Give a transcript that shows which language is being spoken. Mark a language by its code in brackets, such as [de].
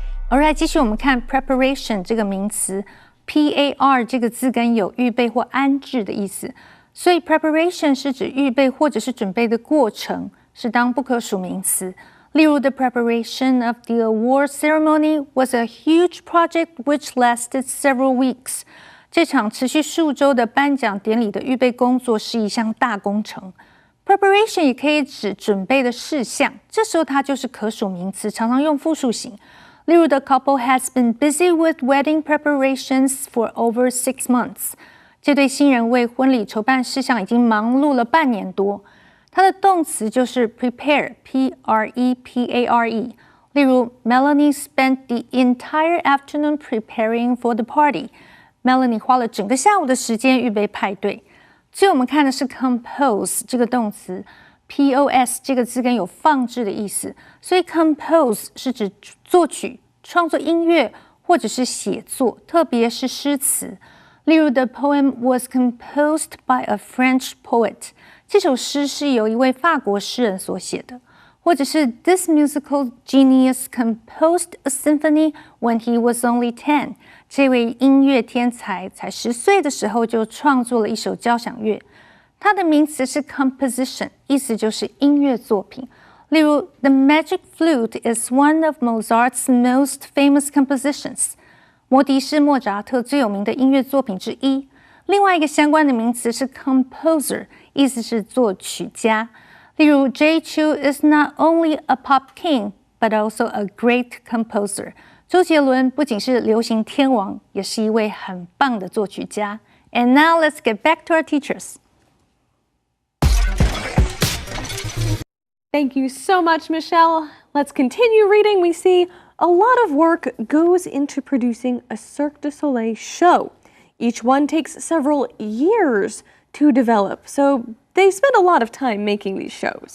[en] Alright， [zh] 继续我们看 preparation 这个名词 ，P-A-R 这个字根有预备或安置的意思，所以 preparation 是指预备或者是准备的过程，是当不可数名词。例如 [en] ，the preparation of the award ceremony was a huge project which lasted several weeks。 [zh] 这场持续数周的颁奖典礼的预备工作是一项大工程。 Preparation 也可以指准备的事项，这时候它就是可数名词，常常用复数型。例如 [en] ，the couple has been busy with wedding preparations for over 6 months。 [zh] 这对新人为婚礼筹办事项已经忙碌了半年多。它的动词就是 prepare，P-R-E-P-A-R-E。例如 [en] ，Melanie spent the entire afternoon preparing for the party。 [zh] Melanie 花了整个下午的时间预备派对。最后我们看的是 compose 这个动词 ，P-O-S 这个字根有放置的意思，所以 compose 是指作曲、创作音乐或者是写作，特别是诗词。例如 [en] ，the poem was composed by a French poet。 [zh] 这首诗是由一位法国诗人所写的。或者是 [en] this musical genius composed a symphony when he was only 10。 [zh] 这位音乐天才才10岁的时候就创作了一首交响乐。它的名词是 composition， 意思就是音乐作品。例如 [en] The Magic Flute is one of Mozart's most famous compositions。 [zh] 魔笛是莫扎特最有名的音乐作品之一。另外一个相关的名词是 composer， 意思是作曲家。例如 [en] Jay Chou is not only a pop king, but also a great composer。 [zh] 周杰伦不仅是流行天王，也是一位很棒的作曲家。 [en] And now let's get back to our teachers. Thank you so much, Michelle. Let's continue reading. We see a lot of work goes into producing a Cirque du Soleil show. Each one takes several years to develop, so they spend a lot of time making these shows.